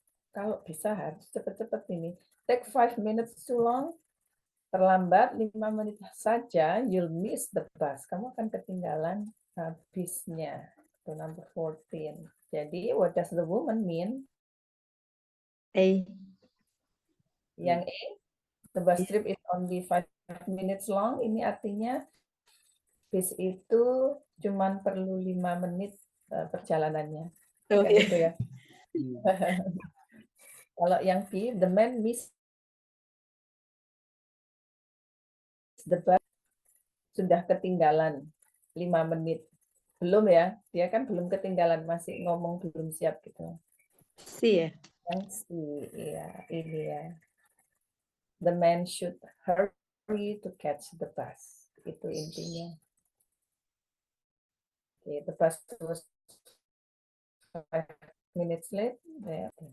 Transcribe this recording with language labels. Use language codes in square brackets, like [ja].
[id] Kalau bisa harus cepat-cepat ini. [en] Take 5 minutes too long. [id] Terlambat 5 menit saja, [en] you'll miss the bus. [id] Kamu akan ketinggalan bisnya. Itu [en] number 14. Jadi, what does the woman mean? A. [id] Yang A, [en] the bus trip is only 5 minutes long. [id] Ini artinya bis itu cuman perlu 5 menit perjalanannya. Oh, Kayak gitu ya. Kalau yang B, [en] the man missed the bus, [id] sudah ketinggalan 5 menit. Belum ya, dia kan belum ketinggalan, masih ngomong belum siap gitu. Si ya? Yang C, ya, ini ya. [en] The man should hurry to catch the bus. [id] Itu intinya. [en] Okay, the bus was 5 minutes late. Yeah.